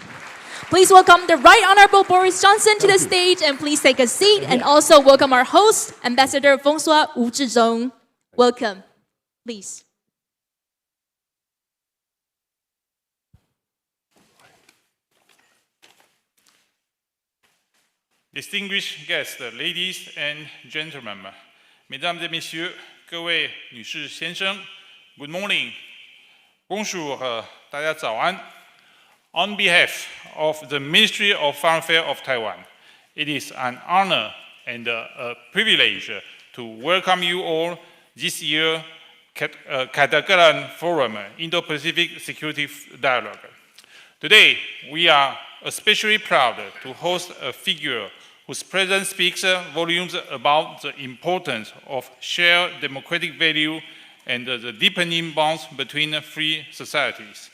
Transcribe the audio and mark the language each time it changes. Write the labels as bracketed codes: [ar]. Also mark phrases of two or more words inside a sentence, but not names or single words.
[en] Please welcome the Right Honorable Boris Johnson to the stage, and please take a seat, and also welcome our host, Ambassador François Wu Zhizhong. Welcome. Please. Distinguished guests, ladies and gentlemen, [fr] mesdames et messieurs, [zh] 各位女士 [en] 先生 ，Good morning, [fr] bonjour, [zh] 大家早安。 [en] On behalf of the Ministry of Foreign Affairs of Taiwan, it is an honor and a privilege to welcome you all this year's Katagalan Forum Indo-Pacific Security Dialogue. Today, we are especially proud to host a figure whose presence speaks volumes about the importance of shared democratic value and the deepening bonds between free societies.